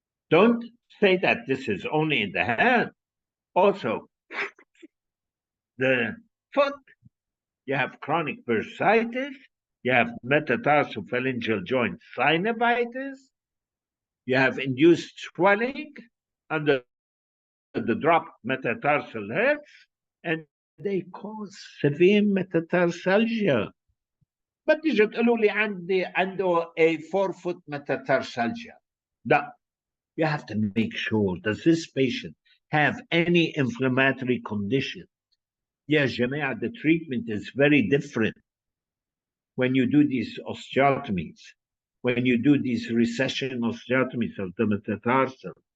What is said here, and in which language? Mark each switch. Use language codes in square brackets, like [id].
[en] Don't say that this is only in the hand. Also, the foot, you have chronic bursitis, you have metatarsophalangeal joint synovitis, you have induced swelling under the dropped metatarsal heads, and they cause severe metatarsalgia. [ar] ما تيجي تقولوا لي عنده [en] a forefoot metatarsalgia. No, you have to make sure, does this patient have any inflammatory condition? Yes, Jamea, the treatment is very different when you do these osteotomies, when you do these recession osteotomies of the metatarsal.